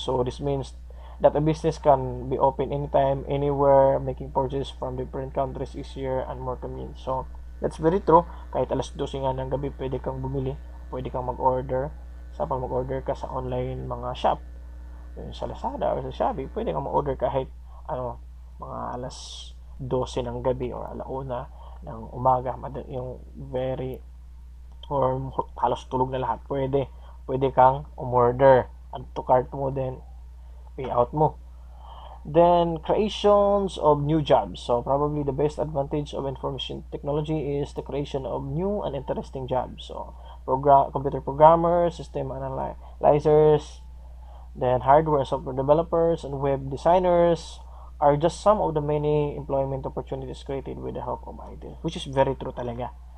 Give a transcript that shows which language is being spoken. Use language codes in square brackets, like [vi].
[en] So this means that a business can be open anytime, anywhere, making purchases from different countries easier and more convenient. So that's very true. [tl] Kahit alas 12 nga ng gabi, pwede kang bumili, pwede kang mag-order. Sa pag mag-order ka sa online mga shop, sa Lazada or sa Shopee, pwede kang mag-order kahit ano, mga alas 12 ng gabi or alauna ng umaga, yung very or halos tulog na lahat, pwede kang umorder, add to cart mo, then pay out mo. [en] Then creations of new jobs. So probably the best advantage of information technology is the creation of new and interesting jobs. So computer programmers, system analyzers, then hardware and software developers and web designers are just some of the many employment opportunities created with the help of IT, which is very true talaga.